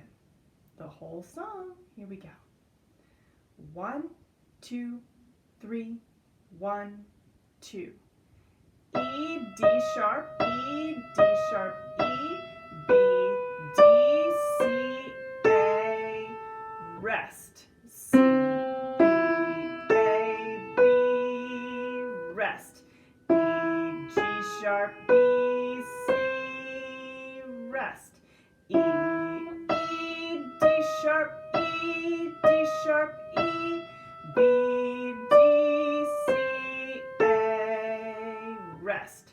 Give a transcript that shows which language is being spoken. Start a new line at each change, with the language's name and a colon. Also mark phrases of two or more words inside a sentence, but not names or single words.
English: The whole song, here we go. 1, 2, 3, 1, 2. E, D sharp, E, D sharp, E, B, D, C, A, rest. C, E, A, B, rest. E, G sharp, B, C, rest. E, E, D sharp, E, D sharp, E, B, D, C, A, rest.